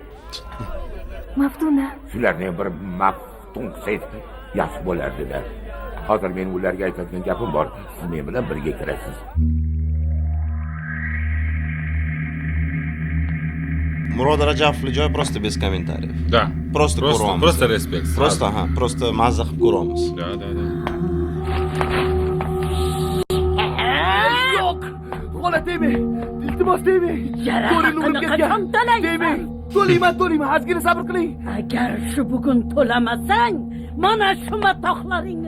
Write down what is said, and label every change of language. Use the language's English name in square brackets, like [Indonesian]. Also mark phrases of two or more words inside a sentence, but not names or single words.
[Uzbek] Maftuna. Shularni ham bir maftun qilsangiz yaxshi bo'lardi-da. Hozir men ularga aytadigan gapim bor. Siz men bilan birga kirasiz. Murod Rajabovning joyi [Russian] просто без комментариев. [Uzbek] Da. Просто ko'ramiz. [Russian] Просто respekt. [Uzbek] Просто mazza qilib ko'ramiz. Da. Yo'q. Xola, tegmang. Iltimos tegmang. To'layni urib ketgan. Qachon to'laysan? Tegmang. To'layman. Ozgina sabr qiling. Agar shu bugun to'lamasang, mana shu matoqlaringni